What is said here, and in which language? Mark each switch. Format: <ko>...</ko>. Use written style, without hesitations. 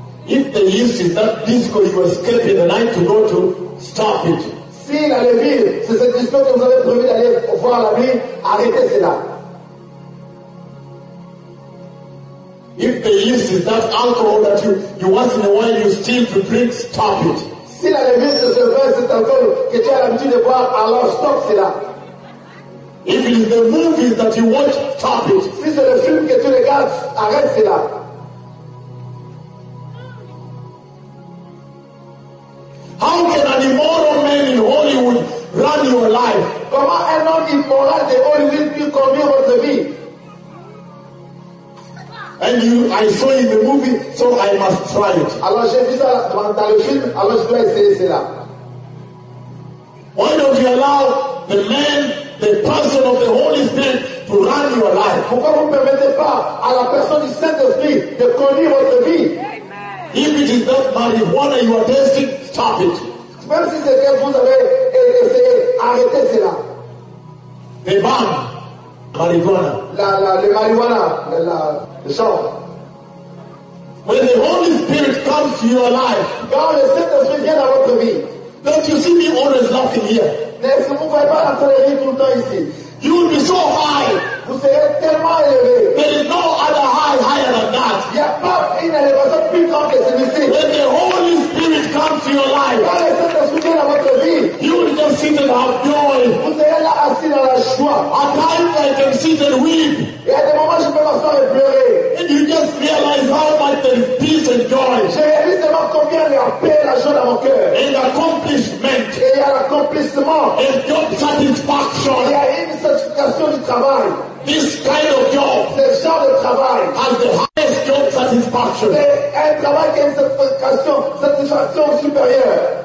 <en>if the yeast is that disco you escape in the night to go to, stop it.</en> <fr>Si la levure, c'est cette disco que vous avez promis d'aller voir la nuit, arrêtez cela.</fr> <en>If the yeast is that alcohol that you once in a while you steal to drink, stop it.</en> <fr>Si la levure se fait cet alcool que tu as l'habitude de boire, alors stop cela.</fr> <en>If it is the movies that you watch, stop it.</en> <fr>Si c'est le film que tu regardes, arrête cela.</fr> <en>How can an immoral man in Hollywood run your life?</en> <fr>Comment un homme immoral de Hollywood peut conduire votre vie?</fr> <en>And you, I saw in the movie, so I must try it.</en> <fr>Alors j'ai vu ça dans le film, alors je dois essayer cela.</fr> <en>Why don't you allow the man, the person of the Holy Spirit, to run your life?</en> <fr>Pourquoi vous ne permettez pas à la personne du Saint-Esprit de conduire votre vie?</fr> <en>If it is that marijuana you are testing, stop it.</en> <fr>Même si c'est que vous avez essayé, arrêtez cela.</fr> <en>The man, marijuana.</en> <fr>Le marijuana, le genre.</fr> <en>When the Holy Spirit comes to your life,</en> <fr>quand le Saint-Esprit vient dans votre vie,</fr> <en>don't you see me always laughing here?</en> <fr>N'est-ce que vous ne voyez pas la télévision tout le temps ici?</fr> <en>You will be so high.</en> <fr>Vous serez tellement élevé.</fr> <en>There is no other high higher than that.</en> <fr>Il n'y a pas une élévation plus grande que celui-ci.</fr> <en>When the Holy Spirit comes to your life,</en> <fr>quand le Saint-Esprit vient dans votre vie,</fr> <en>you will just sit and have joy.</en> <fr>Vous serez là assis dans la joie.</fr> <en>At times I can sit and weep.</en> <fr>Il y a des moments où je peux m'asseoir et pleurer.</fr> <en>And you just realize how much there is peace and joy.</en> <fr>Je réalise seulement combien il y a paix et la joie dans mon cœur.</fr> <en>And accomplishment.</en> <fr>Et il y a l'accomplissement.</fr> <en>And job satisfaction.</en> <fr>Il y a une satisfaction du travail.</fr> <en>This kind of job,</en> <fr>ce genre de travail,</fr> <en>has the highest job satisfaction.</en> <fr>C'est un travail qui a une satisfaction supérieure.</fr>